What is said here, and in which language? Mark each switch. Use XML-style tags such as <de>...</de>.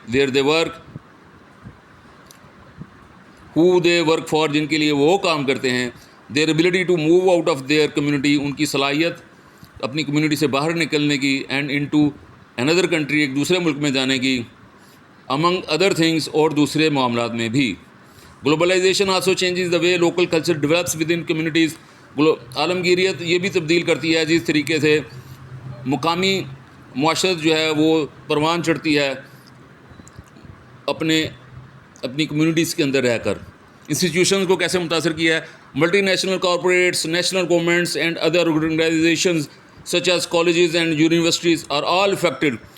<en>where they work، who they work for،</en> <ur>جن کے لیے وہ کام کرتے ہیں.</ur> <en>their ability to move out of their community،</en> <ur>ان کی صلاحیت اپنی کمیونٹی سے باہر نکلنے کی.</ur> <en>and into another country،</en> <ur>ایک دوسرے ملک میں جانے کی.</ur> <en>among other things،</en> <ur>اور دوسرے معاملات میں بھی.</ur> <en>Globalisation also changes the way local culture develops with in communities.</en> <ur>عالمگیریت یہ بھی تبدیل کرتی ہے جس طریقے سے مقامی معاشرت جو ہے وہ پروان چڑھتی ہے اپنے اپنی کمیونٹیز کے اندر رہ کر. انسٹیٹیوشنز کو کیسے متاثر کیا ہے؟</ur> <en>Multi national corporates, national governments and other organisations such as colleges and universities are all affected.</en>